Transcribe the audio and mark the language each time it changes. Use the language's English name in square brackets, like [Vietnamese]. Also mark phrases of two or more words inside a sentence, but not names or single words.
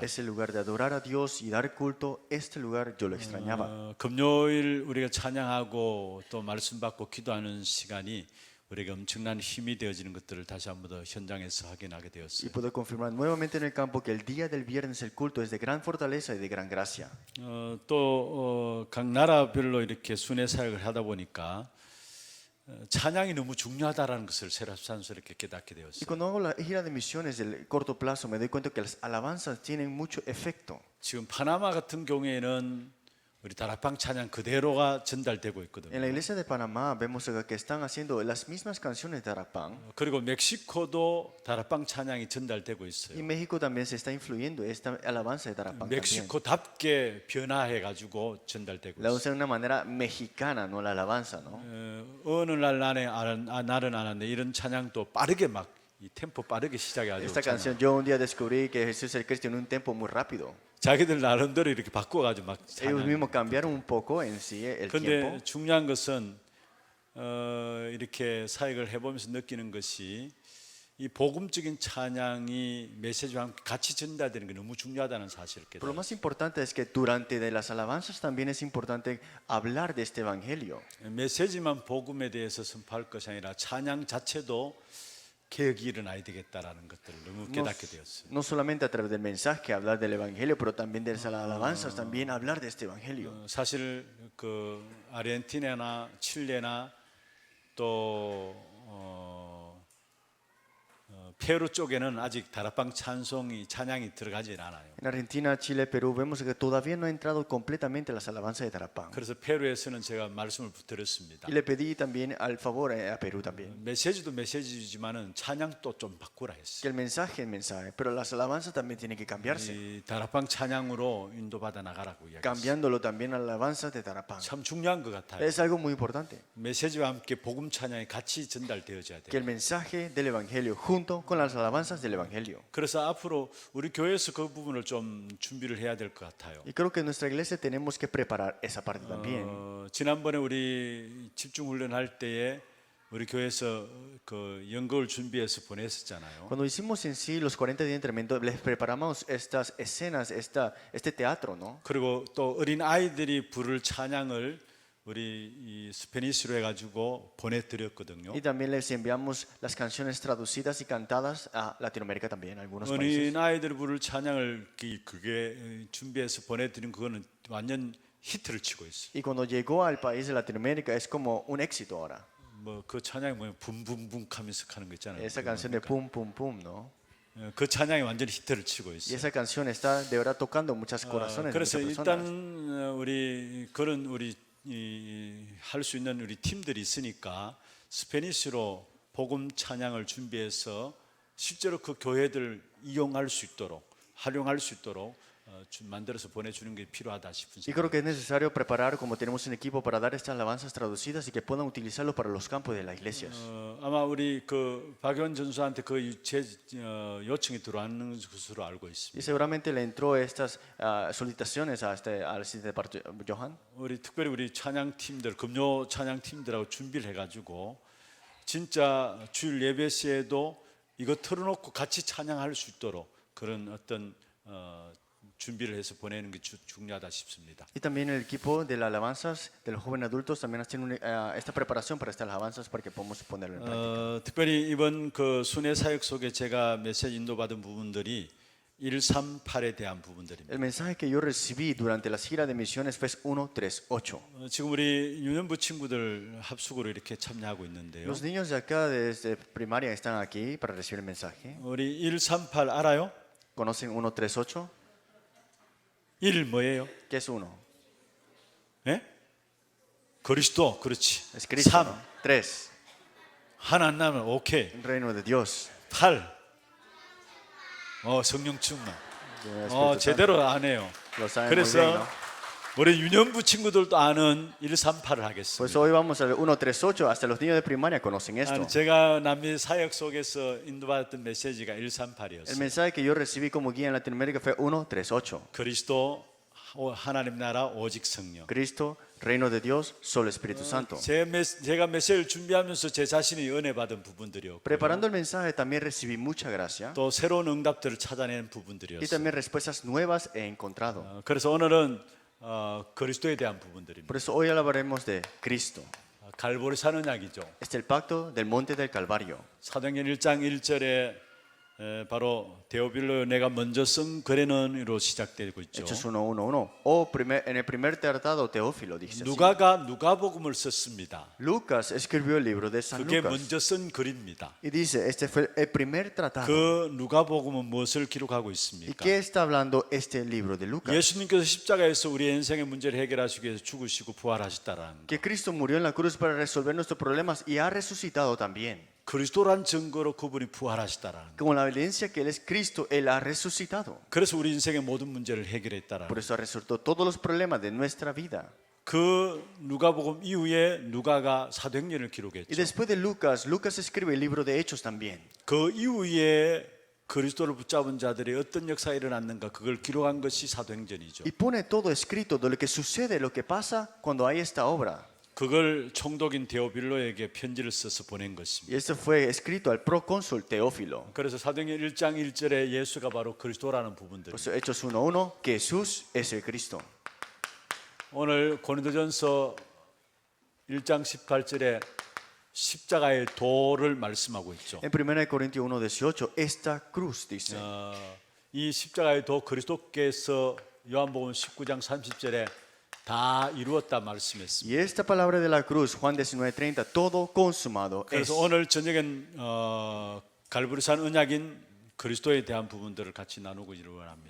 [Spanish] Ese lugar de adorar a Dios y dar culto, este lugar yo lo extrañaba. [Korean] 금요일 우리가 찬양하고 또 말씀 받고 기도하는 시간이 우리가 엄청난 힘이 되어지는 것들을 다시 한 번 더 현장에서 확인하게 [Spanish] Y [Korean] 되었어요. [Spanish] puedo confirmar nuevamente en el campo que el día del viernes el culto es de gran fortaleza y de gran gracia. [Korean] 또 각 나라별로 이렇게 순회 사역을 하다 보니까 찬양이 너무 중요하다라는 것을 새삼스럽게 깨닫게 [Spanish] Y [Korean] 되었어요. [Spanish] cuando hago la gira de misiones del corto plazo me doy cuenta que las alabanzas tienen mucho efecto. [Korean] 지금 파나마 같은 경우에는 우리 다락방 찬양 그대로가 전달되고 [Spanish] En la [Korean] 있거든요. [Spanish] iglesia de Panamá vemos acá que están haciendo las mismas canciones de Darapán. [Korean] 그리고 멕시코도 다락방 찬양이 전달되고 [Spanish] Y [Korean] 있어요. [Spanish] México también se está influyendo esta alabanza de Darapán también. [Korean] 멕시코답게 변화해 가지고 전달되고 [Spanish] La [Korean] 있어요. [Spanish] usan de una manera mexicana, no la alabanza, ¿no? [Korean] 어느 날 날은 안 하는데 이런 찬양도 빠르게 막 이 템포 빠르게 시작해가지고 [Spanish] Esta canción yo un día descubrí que Jesús el Cristo en un tempo muy rápido. [Korean] 자기들 나름대로 이렇게 바꿔가지고 막 [Spanish] Ellos [Korean] 찬양. [Spanish] mismos cambiaron un poco en sí el [Korean] 그런데 [Spanish] tiempo. [Korean] 중요한 것은 이렇게 사역을 해보면서 느끼는 것이 이 복음적인 찬양이 메시지와 함께 같이 전달되는 게 너무 중요하다는 사실을 [Spanish] Pero lo [Korean] 깨달았어요. [Spanish] más importante es que durante de las alabanzas también es importante hablar de este evangelio. [Korean] 메시지만 복음에 대해서 선포할 것이 아니라 찬양 자체도 개혁이 일어나야 되겠다라는 것들을 너무 깨닫게 되었어요. [Spanish] No solamente a través del mensaje hablar del evangelio, pero también de las alabanzas también hablar de este evangelio. [Korean] 사실 그 아르헨티나나 칠레나 또 페루 쪽에는 아직 다락방 찬양이 들어가질 않아요. [Spanish] En Argentina, Chile, Perú vemos que todavía no ha entrado completamente las alabanzas de Tarapán. [Korean] 그래서 페루에서는 제가 말씀을 드렸습니다. [Spanish] Y le pedí también al favor a Perú también. [Korean] 메시지도 메시지지만은 찬양도 좀 바꾸라 했어요. [Spanish] Que el mensaje es mensaje, pero las alabanzas también tienen que cambiarse. [Korean] 이 다락방 찬양으로 인도받아 나가라고 이야기했어요. [Spanish] Cambiándolo también a alabanzas de Tarapán. [Korean] 참 중요한 것 같아요. [Spanish] Es algo muy importante. [Korean] 메시지와 함께 복음 찬양이 같이 전달되어져야 [Spanish] Que [Korean] 돼요. [Spanish] el mensaje del Evangelio junto con las alabanzas del Evangelio. [Korean] 그래서 앞으로 우리 교회에서 그 부분을 좀 준비를 해야 될 것 같아요. [Spanish] Y creo que en nuestra iglesia tenemos que preparar esa parte también. [Korean] 지난번에 우리 집중 훈련할 때에 우리 교회에서 그 연극을 준비해서 보냈었잖아요. [Spanish] Cuando hicimos en sí los 40 días de entrenamiento, les preparamos estas escenas, este teatro, ¿no? [Korean] 그리고 또 어린 아이들이 부를 찬양을 우리 이 스페니쉬로 해가지고 보내드렸거든요. [Spanish] Y también les enviamos las canciones traducidas y cantadas a Latinoamérica también, algunos países. [Korean] 어린 아이들 부를 찬양을 그게 준비해서 보내드린 그거는 완전 히트를 치고 있어요. [Spanish] Y cuando llegó al país de Latinoamérica es como un éxito ahora. [Korean] 뭐 그 찬양이 뭐냐 붐붐붐 하면서 하는 거 있잖아요. [Spanish] Esa canción de pum pum pum, ¿no? [Korean] 그 찬양이 완전 히트를 치고 [Spanish] Y [Korean] 있어요. [Spanish] esa canción está de verdad tocando muchos corazones de [Korean] 그래서 [Spanish] muchas [Korean] 일단 [Spanish] personas. [Korean] 우리 그런 우리 할 수 있는 우리 팀들이 있으니까 스페니쉬로 복음 찬양을 준비해서 실제로 그 교회들 이용할 수 있도록 활용할 수 있도록 만들어서 보내주는 게 필요하다 싶은 [Spanish] Y creo [Korean] 생각. [Spanish] que es necesario preparar, como tenemos un equipo, para dar estas alabanzas traducidas y que puedan utilizarlo para los campos de las iglesias. [Korean] 아마 우리 그 박연 전수한테 그 요청이 들어왔는 것으로 알고 [Spanish] Y [Korean] 있습니다. [Spanish] seguramente le entró estas solicitaciones al asistente Johan. [Korean] 우리 특별히 우리 찬양 팀들, 금요 찬양 팀들하고 준비를 해가지고 진짜 주일 예배 시에도 이거 틀어놓고 같이 찬양할 수 있도록 그런 어떤 준비를 해서 보내는 게 중요하다 싶습니다. [Spanish] Y también el equipo de las alabanzas de los jóvenes adultos también hacen esta preparación para estas alabanzas para que podamos ponerlo en práctica. [Korean] 특별히 이번 그 순회 사역 속에 제가 메시지 인도받은 부분들이 138에 대한 부분들입니다. [Spanish] El mensaje que yo recibí durante la gira de misiones fue 138. [Korean] 지금 우리 유년부 친구들 합숙으로 이렇게 참여하고 있는데요. [Spanish] Los niños de acá desde primaria están aquí para recibir el mensaje. [Korean] 우리 138 알아요? [Spanish] ¿Conocen 138? [Korean] 1 뭐예요? [Spanish] ¿Qué es 1? [Korean] 예? 그리스도, 그렇지. [Spanish] Es Cristo. 3 ¿no? 3. [Korean] 하나 안 나면 오케이. [Spanish] El reino de Dios. [Korean] 8 성령 충만. [Spanish] del Espíritu Santo. [Korean] 제대로 안 해요. [Spanish] Lo saben muy bien, [Korean] 그래서 [Spanish] ¿no? [Korean] 우리 유년부 친구들도 아는 138을 [Spanish] Pues [Korean] 하겠습니다. [Spanish] hoy vamos al 138. Hasta los niños de primaria conocen esto. [Korean] 아니, 제가 남미 사역 속에서 인도받았던 메시지가 [Spanish] El [Korean] 138이었어요. [Spanish] mensaje que yo recibí como guía en Latinoamérica fue 138. [Korean] 그리스도 하나님 나라 오직 성령. [Spanish] Cristo, reino de Dios, solo Espíritu Santo. [Korean] 제가 메시지를 준비하면서 제 자신이 은혜 받은 부분들이었고 [Spanish] Preparando el mensaje también recibí mucha gracia [Korean] 또 새로운 응답들을 찾아낸 [Spanish] y [Korean] 부분들이었어요. [Spanish] también respuestas nuevas he encontrado. [Korean] 그래서 오늘은 그리스도에 대한 부분들입니다. [Spanish] Por eso hoy hablaremos de Cristo. [Korean] 갈보리 산언약이죠. [Spanish] Este es el pacto del monte del Calvario. [Korean] 사도행전 1장 1절에 바로 데오빌로 내가 먼저 쓴 글에는으로 시작되고 있죠. [Spanish] Hechos 1:1:1. En el primer tratado Teófilo dice así. [Korean] 누가가 누가복음을 썼습니다. [Spanish] Lucas escribió el libro de San [Korean] 그게 [Spanish] Lucas [Korean] 먼저 쓴 글입니다. [Spanish] y dice, este fue el primer tratado. [Korean] 그 누가복음은 무엇을 기록하고 [Spanish] ¿Y [Korean] 있습니까? [Spanish] qué está hablando este libro de Lucas? [Korean] 예수님께서 십자가에서 우리의 인생의 문제를 해결하시기 위해서 죽으시고 부활하셨다라는 [Spanish] Que Cristo murió en la cruz para resolver nuestros problemas y ha resucitado también. [Korean] 그리스도란 증거로 그분이 부활하셨다라는. [Spanish] Como la evidencia que Él es Cristo, Él ha resucitado. [Korean] 그래서 우리 인생의 모든 문제를 해결했다라는. [Spanish] Por eso ha resuelto todos los problemas de nuestra vida. [Korean] 그 누가복음 이후에 누가가 사도행전을 [Spanish] Y [Korean] 기록했죠. [Spanish] después de Lucas, Lucas escribe el libro de Hechos también. [Korean] 그 이후에 그리스도를 붙잡은 자들이 어떤 역사가 일어났는가 그걸 기록한 것이 사도행전이죠. [Spanish] Y pone todo escrito de lo que sucede, lo que pasa cuando hay esta obra. [Korean] 그걸 총독인 데오빌로에게 편지를 써서 보낸 것입니다. [Spanish] Y esto fue escrito al procónsul Teófilo. [Korean] 그래서 사도행전 1장 1절에 예수가 바로 그리스도라는 부분들. [Spanish] Por eso Hechos 1:1, que Jesús es el Cristo. [Korean] 오늘 고린도전서 1장 18절에 십자가의 도를 말씀하고 있죠. [Spanish] En 1 Corintios 1:18, esta cruz dice. [Korean] 이 십자가의 도 그리스도께서 요한복음 19장 30절에 다 이루었다 말씀했습니다. [Spanish] Y esta palabra de la cruz, Juan 19:30, todo consumado es. [Korean] 그래서 오늘 저녁엔 갈보리산 언약인 그리스도에 대한 부분들을 같이 나누기를 원합니다.